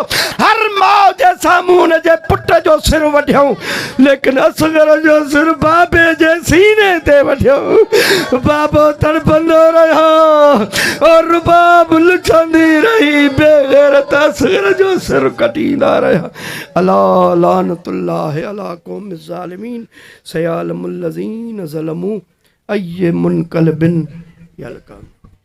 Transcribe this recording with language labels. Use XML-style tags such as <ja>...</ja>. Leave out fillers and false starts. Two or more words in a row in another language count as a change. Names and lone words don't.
<sd>हर माउ जे साम्हूं हुन जे पुट जो सिर वढियऊं लेकिन असगर जो सिर बाबे जे सीने ते वठियो। बाबो तड़पंदो रहियो और रुबाब लुछंदी रही बेगैरत असगर जो सिर कटींदा रहिया।</sd> <ar>ألا لعنة الله على قوم ظالمين سيعلم الذين ظلموا أي منقلب يلقى.</ar>